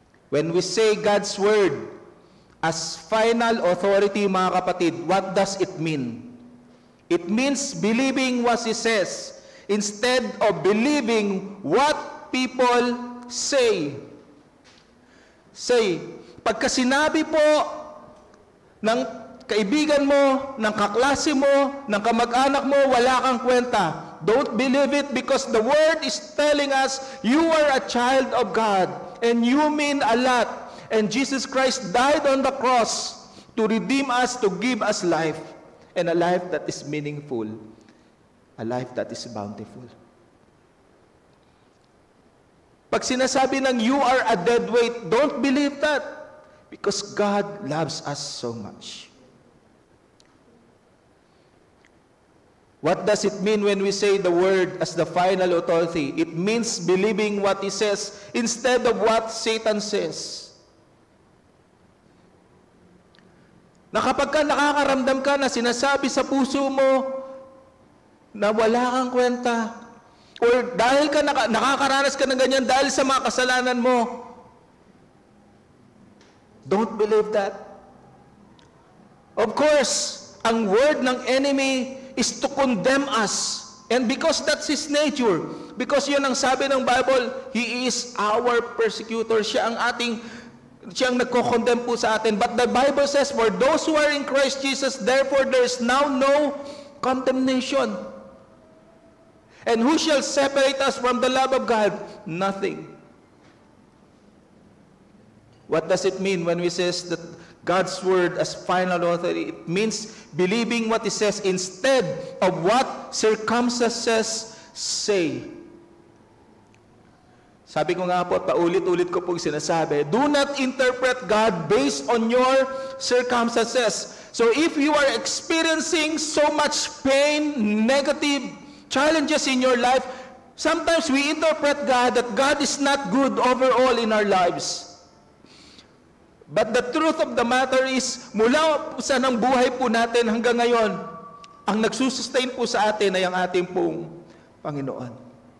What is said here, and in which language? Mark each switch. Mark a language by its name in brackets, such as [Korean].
[English] When we say God's Word as final authority, [Filipino] mga kapatid, [English] what does it mean? It means believing what He says instead of believing what people say. [Filipino] Pagka sinabi po ng kaibigan mo, ng kaklase mo, ng kamag-anak mo, wala kang kwenta. [English] Don't believe it because the Word is telling us you are a child of God and you mean a lot. And Jesus Christ died on the cross to redeem us, to give us life, and a life that is meaningful, a life that is bountiful. [Filipino] Pag sinasabi ng [English] you are a dead weight, don't believe that. Because God loves us so much. What does it mean when we say the Word as the final authority? It means believing what He says instead of what Satan says. [Filipino] Na kapag ka nakakaramdam ka na sinasabi sa puso mo na wala kang kwenta, or dahil ka nakakaranas ka ng ganyan dahil sa mga kasalanan mo, [English] don't believe that. Of course, ang word ng enemy is to condemn us And because that's His nature, because [Filipino] yun ang sabi ng [English] Bible, He is our persecutor. [Filipino] Siya ang nagko-condemn po sa atin. [English] But the Bible says, for those who are in Christ Jesus, therefore there is now no condemnation. And who shall separate us from the love of God? Nothing. What does it mean when we say that God's word as final authority? It means believing what He says instead of what circumstances say. [Filipino] Sabi ko nga po, paulit-ulit ko pong sinasabi, [English] do not interpret God based on your circumstances. So if you are experiencing so much pain, negative challenges in your life, sometimes we interpret God that God is not good overall in our lives. But the truth of the matter is, [Filipino] mula sa ng buhay po natin hanggang ngayon, ang nagsusustain po sa atin ay ang ating pong Panginoon.